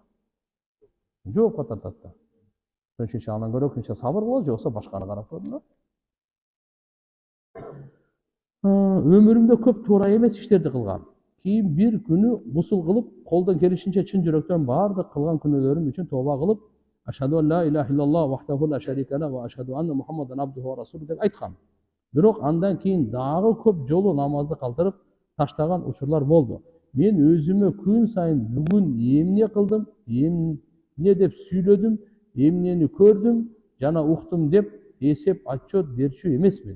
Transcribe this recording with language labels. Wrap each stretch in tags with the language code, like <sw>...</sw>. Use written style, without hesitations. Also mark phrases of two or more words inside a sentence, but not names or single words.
<ky>Жоопко тартат да. Ошон андан көрө сабыр болот, же болбосо башканы карап көрүнөт. Өмүрүмдө көп туура эмес иштерди кылгам. Кийин бир күнү гусул кылып, колдон келишинче чын жүрөктөн баардык кылган күнөөлөрүм үчүн тооба кылып,</ky> <ar>أشهد أن لا إله إلا الله وحده لا شريك له وأشهد أن محمدا عبده ورسوله</ar> <ky>деп айткам. Бирок андан кийин дагы көп жолу намазды калтырып таштаган учурлар болду. Мен өзүмө күн сайын бүгүн эмне кылдым, эмне деп сүйлөдүм, эмнени көрдүм жана уктум деп эсеп отчет берчү эмесмин.</ky>